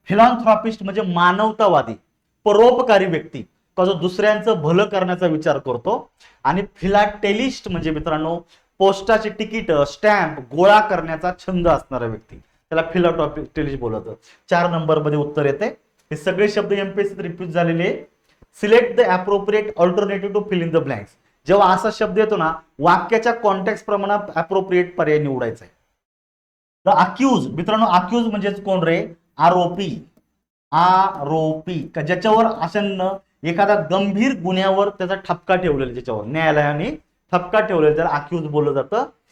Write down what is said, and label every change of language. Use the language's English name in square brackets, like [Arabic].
[Marathi] Philanthropist म्हणजे मानवतावादी, परोपकारी व्यक्ती, का जो दुसऱ्यांचं भलं करण्याचा विचार करतो. आणि फिलाटेलिस्ट म्हणजे मित्रांनो पोस्टाची तिकीट, स्टॅम्प गोळा करण्याचा छंद असणारा व्यक्ती, त्याला फिलाटेलिस्ट बोलत. 4 नंबर मध्ये उत्तर येते. हे सगळे शब्द एमपीएससीत रिपीट झालेले. [English] Select the appropriate alternative to fill in the blanks. [Marathi] जेव्हा असा शब्द येतो ना, वाक्याच्या कॉन्टेक्स्ट प्रमाणे अप्रोप्रिएट पर्याय निवडायचा आहे. The accused. मित्रांनो, अक्यूज म्हणजेच कोण रे? आरोपी. आरोपी का ज्याच्यावर आसन्न एखादा गंभीर गुन्ह्यावर त्याचा ठपका ठेवलेला, ज्याच्यावर न्यायालयाने ठपका ठेवलेला, त्याला अक्यूज बोललं जातं.